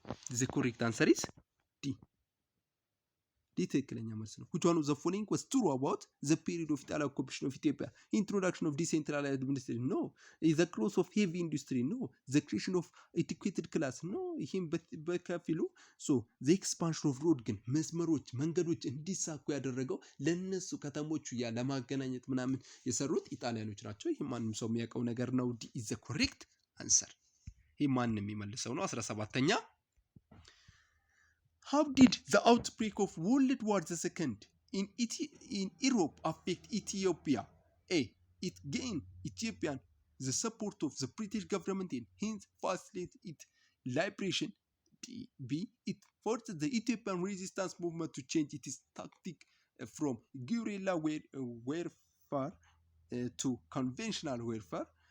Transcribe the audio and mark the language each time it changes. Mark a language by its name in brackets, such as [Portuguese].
[English] The correct answer is D. [Amharic] ትክክለኛ መልስ ነው። [English] which one of the following was true about the period of Italian occupation of Ethiopia? Introduction of decentralized administration? No. The growth of heavy industry? No. The creation of educated class? No. [Amharic] ይሄም በከፊሉ [English] so the expansion of road [Amharic] ግን መስመሮች መንገዶች እንዲሳኩ ያደረገው ለነሱ ከተሞቹ ያ ለማገናኘት ምናምን የሰሩት ኢጣሊያኖች ናቸው። ይሄ ማንም ሰው የሚያውቀው ነገር ነው። [English] D is the correct answer። [Amharic] ይሄ ማንም የሚመልሰው ነው። 17ኛ [English] How did the outbreak of World War II in Europe affect Ethiopia? A, it gained Ethiopian the support of the British government and hence facilitated its liberation. B, it forced the Ethiopian resistance movement to change its tactic from guerrilla warfare to conventional warfare.